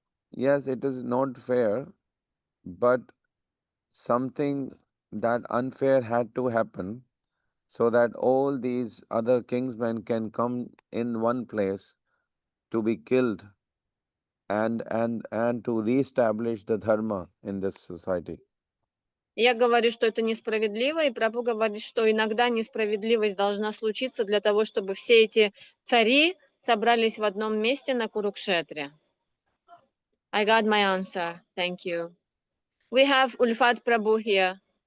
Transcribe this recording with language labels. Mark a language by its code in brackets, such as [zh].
[en] Yes, it is not fair, but something that unfair had to happen so that all these other kingsmen can come in one place to be killed and to reestablish the dharma in this society. [ru] Я говорю, что это несправедливо, и Прабху говорит, что иногда несправедливость должна случиться для того, чтобы все эти цари собрались в одном месте на Курукшетре. [en] I got my answer. Thank you. We have Ulfat Prabhu here.